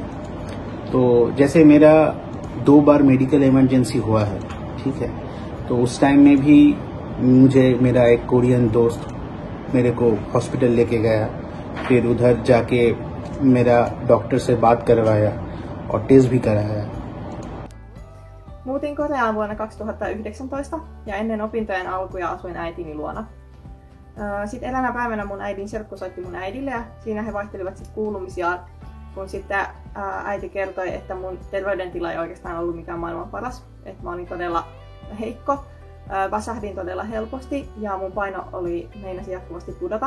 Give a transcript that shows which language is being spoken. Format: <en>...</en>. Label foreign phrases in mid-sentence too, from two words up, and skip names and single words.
<hi>तो जैसे मेरा 2 बार</hi> <en>medical emergency</en> <hi>हुआ है, ठीक है, तो उस टाइम में भी मुझे मेरा एक कोरियन दोस्त मेरे को हॉस्पिटल लेके गया, फिर उधर जाके मेरा डॉक्टर से बात करवाया और टेस्ट भी कराया।</hi> <fi>Muutin Koreaan vuonna 2019 ja ennen opintojen alkuja asuin äitini luona. Sitten eräänä päivänä mun äidin serkku soitti mun äidille ja siinä he vaihtelivat sitten kuulumisiaan, kun sitten äiti kertoi, että mun terveydentila ei oikeastaan ollut mikään maailman paras, että mä olin todella heikko, väsähdin todella helposti ja mun paino meinasi jatkuvasti pudota.</fi>